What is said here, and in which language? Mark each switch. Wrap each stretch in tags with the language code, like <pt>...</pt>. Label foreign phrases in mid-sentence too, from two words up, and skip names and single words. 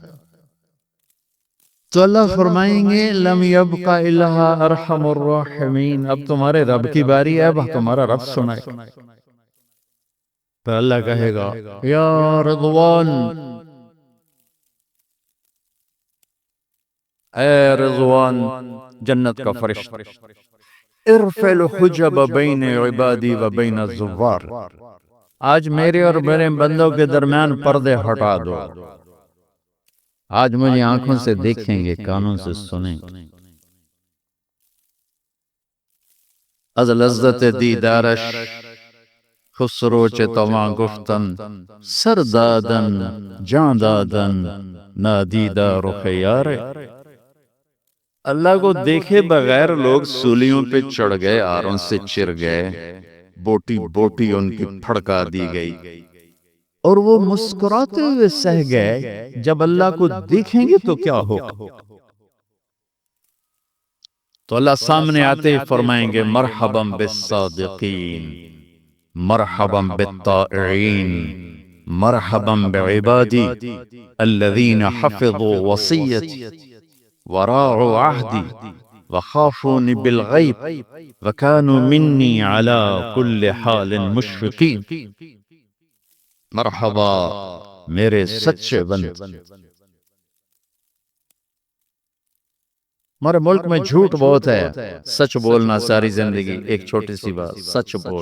<ur>تو اللہ فرمائیں گے</ur> <ar>لم یبق الا ارحم الراحمین،</ar> <ur>اب تمہارے رب کی باری ہے، اب تمہارا رب سنائے۔ پھر اللہ کہے گا</ur> <ar>یا رضوان،</ar> <ur>اے رضوان جنت کا فرشتہ،</ur> <ar>ارفع الحجب بین عبادی و بین الزوار،</ar> <ur>آج میرے اور میرے بندوں کے درمیان پردے ہٹا دو، آج مجھے آنکھوں سے دیکھیں گے، کانوں سے سنیں گے،</ur> <fa>از لذت دیدارش خسرو چه تواں گفتن، سر دادن جان دادن نادیدہ رخ یار۔</fa> <ur>اللہ کو دیکھے بغیر لوگ سولیوں پہ چڑھ گئے، آروں سے چر گئے، بوٹی بوٹی ان کی پھڑکا دی گئی، اور وہ مسکراتے ہوئے سہ گئے، جب اللہ کو دیکھیں گے تو کیا ہوگا؟ تو اللہ سامنے آتے فرمائیں گے</ur> <ar>مرحبا بالصادقین، مرحبا بالطائعین، مرحبا بعبادی الذین حفظوا وصیتی وراعوا عہدی وخافونی بالغیب وکانوا منی علی کل حال مشفقین۔</ar> <ur>مرحبا میرے سچے بندے، ہمارے ملک میں جھوٹ بہت ہے، سچ بولنا ساری زندگی، ایک چھوٹی سی بات، سچ بول۔</ur>